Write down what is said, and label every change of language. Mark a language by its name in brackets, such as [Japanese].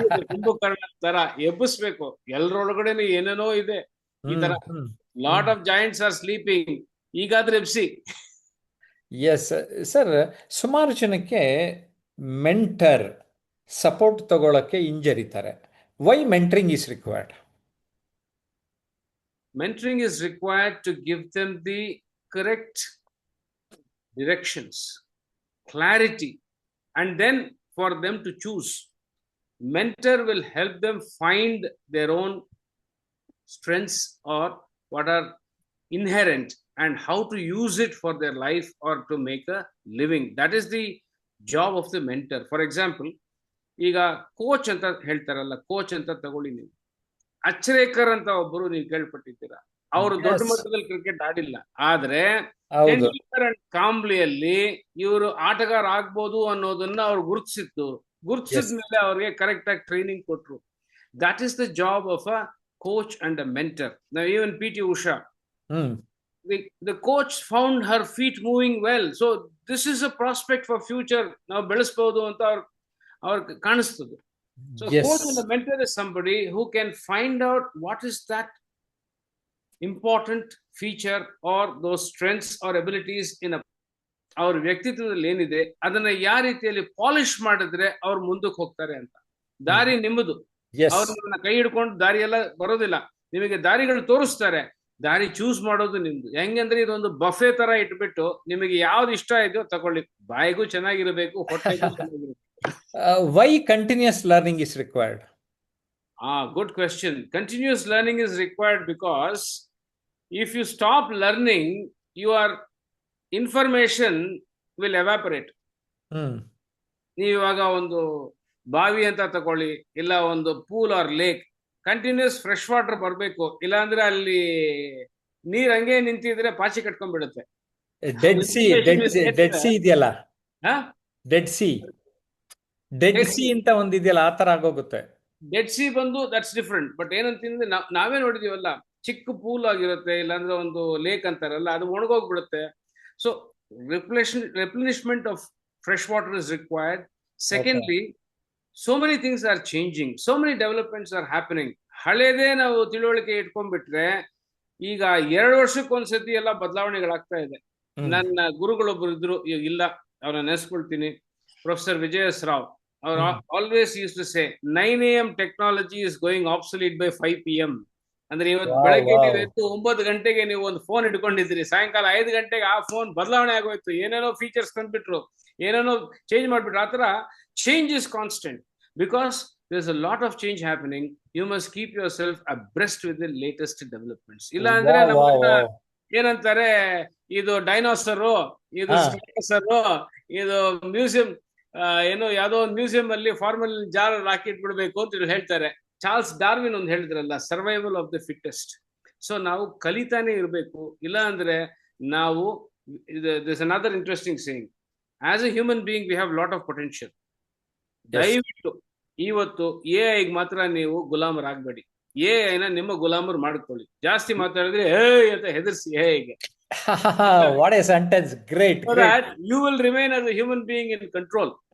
[Kannada] ಕುಂಭಕರ್ಣ ತರ ಎಬ್ಬಿಸ್ಬೇಕು. ಎಲ್ಲರೊಳಗಡೆನೆ ಏನೇನೋ ಇದೆ. ಈ ತರ [English] lot of joints are sleeping, [Kannada] ಈಗಾದ್ರೆ ಎಬ್ಸಿ. [English] yes sir, [Kannada] ಸುಮಾರು ಜನಕ್ಕೆ ಮೆಂಟರ್ ಸಪೋರ್ಟ್ ತಗೊಳಕ್ಕೆ ಹಿಂಜರಿತಾರೆ. [English] Why mentoring is required? Mentoring is required to give them the correct directions, clarity, and then for them to choose. Mentor will help them find their own strengths or what are inherent and how to use it for their life or to make a living. That is the job of the mentor. For example, [Kannada] ಈಗ coach ಅಂತ ಹೇಳ್ತಾರಲ್ಲ, coach ಅಂತ ತಗೊಳ್ಳಿ ನೀವು. ಅಚ್ರೇಕರ್ ಅಂತ ಒಬ್ಬರು ನೀವು ಕೇಳ್ಪಟ್ಟಿದ್ದೀರಾ. ಅವರು ದೊಡ್ಡ ಮಟ್ಟದಲ್ಲಿ ಕ್ರಿಕೆಟ್ ಆಡಿಲ್ಲ, ಆದ್ರೆ ತೆಂಡೂಲ್ಕರ್ ಅಂಡ್ ಕಾಂಬ್ಲಿಯಲ್ಲಿ ಇವರು ಆಟಗಾರ ಆಗ್ಬೋದು ಅನ್ನೋದನ್ನ ಅವ್ರು ಗುರುತಿಸಿದ ಮೇಲೆ ಅವ್ರಿಗೆ ಕರೆಕ್ಟ್ ಆಗಿ ಟ್ರೈನಿಂಗ್ ಕೊಟ್ರು. [English] That is the job of a coach and a mentor. [Kannada] ನಾವು [English] Even PT Usha, the coach found her feet moving well, so this is a prospect for future. [Kannada] ನಾವು ಬೆಳೆಸಬಹುದು ಅಂತ ಅವ್ರಿಗೆ ಕಾಣಿಸ್ತದೆ. [English] So coach and a mentor is somebody who can find out what is that important feature or those strengths or abilities in [Kannada] ಅವ್ರ ವ್ಯಕ್ತಿತ್ವದಲ್ಲಿ ಏನಿದೆ, ಅದನ್ನ ಯಾವ ರೀತಿಯಲ್ಲಿ ಪಾಲಿಶ್ ಮಾಡಿದ್ರೆ ಅವ್ರು ಮುಂದಕ್ಕೆ ಹೋಗ್ತಾರೆ ಅಂತ. ದಾರಿ ನಿಮ್ಮದು. ಅವ್ರನ್ನ ಕೈ ಹಿಡ್ಕೊಂಡು ದಾರಿ ಎಲ್ಲ ಬರೋದಿಲ್ಲ, ನಿಮಗೆ ದಾರಿಗಳು ತೋರಿಸ್ತಾರೆ. ದಾರಿ ಚೂಸ್ ಮಾಡೋದು ನಿಮ್ದು. ಹೆಂಗಂದ್ರೆ ಇದೊಂದು ಬಫೆ ತರ ಇಟ್ಬಿಟ್ಟು ನಿಮಗೆ ಯಾವ್ದು ಇಷ್ಟ ಇದೆಯೋ ತಗೊಳ್ಳಿ. ಬಾಯಿಗೂ ಚೆನ್ನಾಗಿರ್ಬೇಕು, ಹೊಟ್ಟೆಗೂ ಚೆನ್ನಾಗಿರ್ಬೇಕು. [English] Why continuous learning is required? Good question. Continuous learning is required because if you stop learning, your information will evaporate. [Kannada] ನೀವಾಗ ಒಂದು ಬಾವಿ ಅಂತ ತಗೊಳ್ಳಿ, ಇಲ್ಲ ಒಂದು pool R lake, [English] continuous fresh water [Kannada] ಬರಬೇಕು. ಇಲ್ಲಾಂದ್ರೆ ಅಲ್ಲಿ ನೀರ್ ಹಂಗೆ ನಿಂತಿದ್ರೆ ಪಾಚಿ ಕಟ್ಕೊಂಡ್ಬಿಡುತ್ತೆ. ಡೆಡ್ ಸಿ ಇದೆಯಲ್ಲ, ಡೆಡ್ ಸಿ ಅಂತ ಒಂದಿದೆಯಲ್ಲ, ಆ ತರ ಆಗೋಗುತ್ತೆ. ಡೆಡ್ ಸಿ ಬಂದು [English] That's different. [Kannada] ಬಟ್ ಏನಂತಂದ್ರೆ ನಾವೇ ನೋಡಿದೀವಲ್ಲ, ಚಿಕ್ಕ ಪೂಲ್ ಆಗಿರುತ್ತೆ, ಇಲ್ಲಾಂದ್ರೆ ಒಂದು ಲೇಕ್ ಅಂತಾರಲ್ಲ, ಅದು ಒಣಗೋಗ್ಬಿಡುತ್ತೆ. [English] So replenishment of fresh water is required. Secondly, so many things are changing, so many developments are happening. [Kannada] ಹಳೇದೇ ನಾವು ತಿಳುವಳಿಕೆ ಇಟ್ಕೊಂಡ್ಬಿಟ್ರೆ ಈಗ 2 ವರ್ಷಕ್ಕೊಂದ್ಸತಿ ಎಲ್ಲ ಬದಲಾವಣೆಗಳಾಗ್ತಾ ಇದೆ. ನನ್ನ ಗುರುಗಳೊಬ್ರು ಇದ್ರು, ಇಲ್ಲ ಅವ್ರನ್ನ ನೆನೆಸ್ಕೊಳ್ತೀನಿ, ಪ್ರೊಫೆಸರ್ ವಿಜಯ ಎಸ್ ರಾವ್. ಅವ್ರು [English] Always use to say 9 AM technology is going obsolete by 5 PM. [Kannada] ಅಂದ್ರೆ ಇವತ್ತು ಬೆಳಗ್ಗೆ ನೀವು ಎದ್ದು 9 ಗಂಟೆಗೆ ನೀವು ಒಂದು ಫೋನ್ ಇಟ್ಕೊಂಡಿದ್ರಿ, ಸಾಯಂಕಾಲ 5 ಗಂಟೆಗೆ ಆ ಫೋನ್ ಬದಲಾವಣೆ ಆಗೋಯ್ತು. ಏನೇನೋ ಫೀಚರ್ಸ್ ತಂದ್ಬಿಟ್ರು, ಏನೇನೋ ಚೇಂಜ್ ಮಾಡ್ಬಿಟ್ರು. ಆ ತರ [English] Change is constant because there's a lot of change happening. You must keep yourself abreast with the latest developments. [Kannada] ಇಲ್ಲ ಅಂದ್ರೆ ಏನಂತಾರೆ, ಇದು ಡೈನೋಸರು, ಇದು ಸ್ಟೈನೋಸರು, ಇದು ಮ್ಯೂಸಿಯಂ, ಏನೋ ಯಾವ್ದೋ ಒಂದು ಮ್ಯೂಸಿಯಂ ಅಲ್ಲಿ ಫಾರ್ಮಲ್ ಜಾರ್ ರಾಕೆಟ್ ಬಿಡ್ಬೇಕು ಅಂತ ಹೇಳ್ತಾರೆ. ಚಾರ್ಲ್ಸ್ ಡಾರ್ವಿನ್ ಒಂದು ಹೇಳಿದ್ರಲ್ಲ, [English] Survival of the fittest. [Kannada] So ನಾವು ಕಲಿತಾನೆ ಇರಬೇಕು, ಇಲ್ಲ ಅಂದ್ರೆ ನಾವು [English] There's another interesting saying. As a human being, we have a lot of potential. Yes. [Kannada] ದಯವಿಟ್ಟು ಇವತ್ತು AI ಮಾತ್ರ ನೀವು ಗುಲಾಮರಾಗಬೇಡಿ. AI ನಿಮ್ಮ ಗುಲಾಮರು ಮಾಡ್ಕೊಳ್ಳಿ. ಜಾಸ್ತಿ ಮಾತಾಡಿದ್ರೆ ಅಂತ ಹೆದರ್ಸಿ AI-ಗೆ. [English] What a sentence. Great, So great. that you will remain as a human being in control.